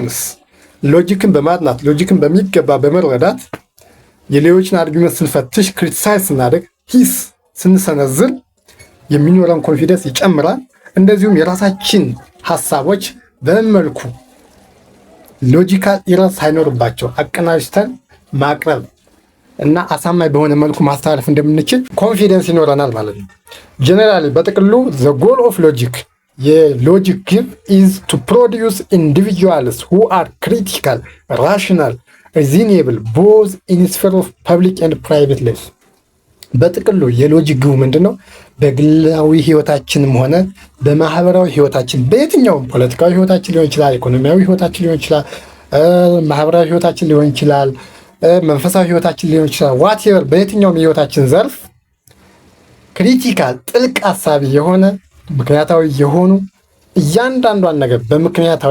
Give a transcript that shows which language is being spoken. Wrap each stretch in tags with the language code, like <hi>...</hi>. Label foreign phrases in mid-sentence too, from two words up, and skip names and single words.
<am>ሎጂክን በማጥናት ሎጂክን በሚገባ በመረዳት የሌሎችን አርጊመንት ስንፈትሽ ክሪቲሳይዝ ስናደርግ ሂስ ስንሰነዝር የሚኖረን ኮንፊደንስ ይጨምራል። እንደዚሁም የራሳችን ሀሳቦች በመልኩ ሎጂካል ኢረር ሳይኖርባቸው አቀናጅተን ማቅረብ እና አሳማኝ በሆነ መልኩ ማስተላለፍ እንደምንችል ኮንፊደንስ ይኖረናል ማለት ነው። ጀነራሊ በጥቅሉ</am> <en>the goal of logic</en> <am>የሎጂክ ግብ</am> <en>is to produce individuals who are critical, rational, reasonable both in sphere of public and private life.</en> <am>በጥቅሉ የሎጂክ ግቡ ምንድን ነው? በግላዊ ህይወታችንም ሆነ በማህበራዊ ህይወታችን በየትኛውም ፖለቲካዊ ህይወታችን ሊሆን ይችላል፣ ኢኮኖሚያዊ ህይወታችን ሊሆን ይችላል፣ ማህበራዊ ህይወታችን ሊሆን ይችላል፣ መንፈሳዊ ህይወታችን ሊሆን ይችላል። ዋትኤቨር በየትኛውም የህይወታችን ዘርፍ ክሪቲካል ጥልቅ ሀሳቢ የሆነ ምክንያታዊ የሆኑ እያንዳንዷን ነገር በምክንያታዊ</am>